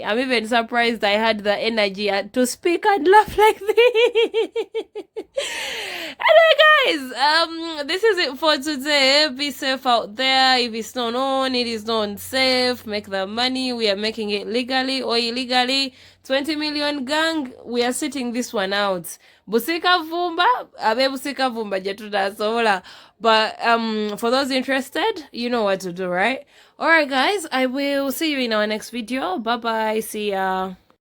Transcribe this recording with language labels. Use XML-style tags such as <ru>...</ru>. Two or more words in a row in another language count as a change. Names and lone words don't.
<en>I'm even surprised I had the energy to speak and laugh like this. Anyway, guys, this is it for today. Be safe out there. If it's not on, it is not safe. Make the money. We are making it legally or illegally. 20 million gang, we are sitting this one out. Busika vumba, abe busika vumba jetuda sola. But for those interested, you know what to do, right? Alright guys, I will see you in our next video. Bye bye. See ya.</en>